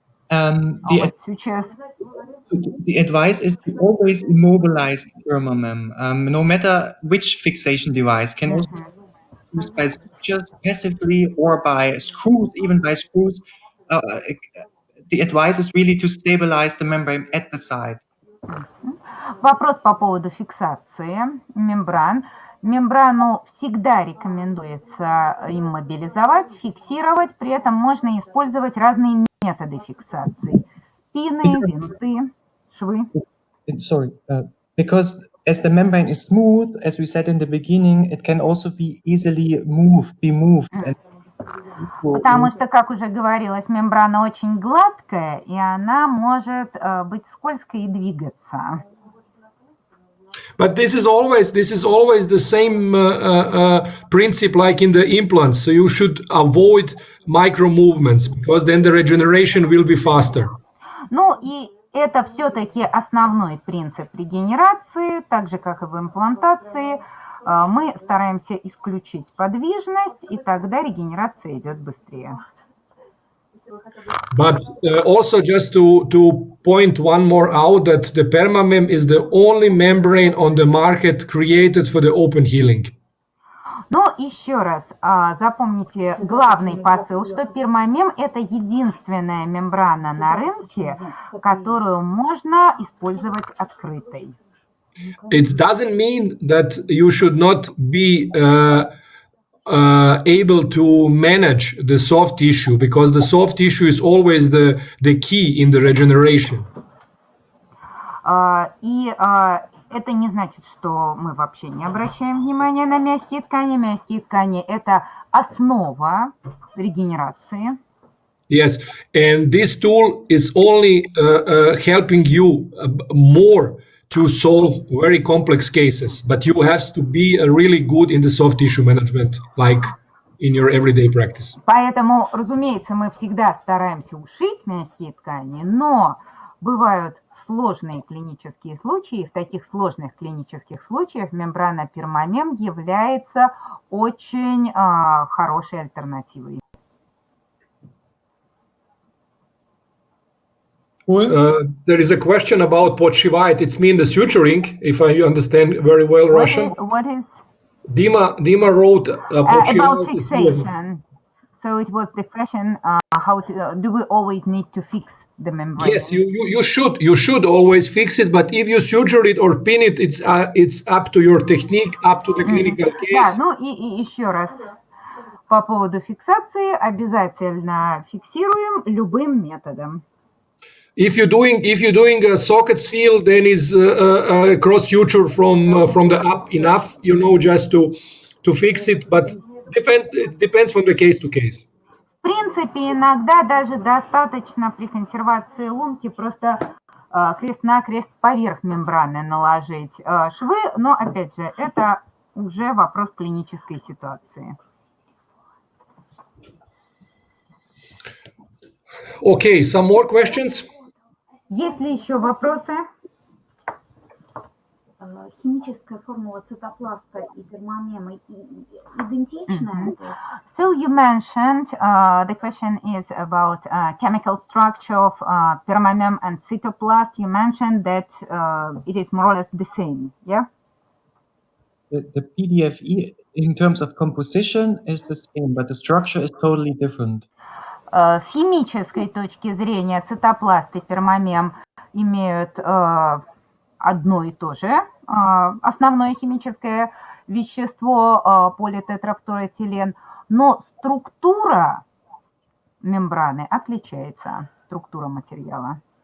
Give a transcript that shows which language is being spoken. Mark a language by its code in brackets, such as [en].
[en] The advice is to always immobilize the permamem, no matter which fixation device. Can also be used by sutures passively or by screws, even by screws. The advice is really to stabilize the membrane at the side. [ru] Вопрос по поводу фиксации мембран. Мембрану всегда рекомендуется иммобилизовать, фиксировать, при этом можно использовать разные методы фиксации. Пины, винты, швы. [en] Sorry, because as the membrane is smooth, as we said in the beginning, it can also be easily be moved. [ru] Потому что, как уже говорилось, мембрана очень гладкая, и она может быть скользкой и двигаться. [en] But this is always the same principle like in the implants. So you should avoid micro movements because then the regeneration will be faster. [ru] Ну и это все-таки основной принцип регенерации, так же как и в имплантации. Мы стараемся исключить подвижность, и тогда регенерация идет быстрее. [en] But also just to point one more out that the permamem is the only membrane on the market created for the open healing. [ru] Но еще раз запомните главный посыл, что пермамем – это единственная мембрана на рынке, которую можно использовать открытой. [en] It doesn't mean that you should not be able to manage the soft tissue, because the soft tissue is always the key in the regeneration. [ru] И это не значит, что мы вообще не обращаем внимания на мягкие ткани. Мягкие ткани – это основа регенерации. [en] Yes, and this tool is only helping you more to solve very complex cases, but you have to be really good in the soft tissue management, like in your everyday practice. [ru] Поэтому, разумеется, мы всегда стараемся ушить мягкие ткани, но бывают сложные клинические случаи. В таких сложных клинических случаях мембрана пермамем является очень хорошей альтернативой. [en] There is a question about podshivite. It's mean the suturing, if I understand very well Russian. What is? Dima wrote About fixation. So it was the question: how do we always need to fix the membrane? Yes, you should always fix it, but if you suture it or pin it, it's up to your technique, up to the clinical case. [ru] Да, ну и еще раз по поводу фиксации: обязательно фиксируем любым методом. [en] If you're doing a socket seal, then is cross suture from the up enough, just to fix it, but it depends from the case to case. [ru] В принципе, иногда даже достаточно при консервации лунки просто крест-накрест поверх мембраны наложить швы, но опять же это уже вопрос клинической ситуации. [en] Okay, some more questions? [ru] Есть ли еще вопросы? Химическая формула цитопласта и пермамема идентичная? [en] So you mentioned the question is about chemical structure of permamem and cytoplast. You mentioned that it is more or less the same, yeah? The PDFE in terms of composition is the same, but the structure is totally different. [ru] С химической точки зрения цитопласт и пермамем имеют одно и то же основное химическое вещество политетрафторэтилен, но структура мембраны отличается, структура материала.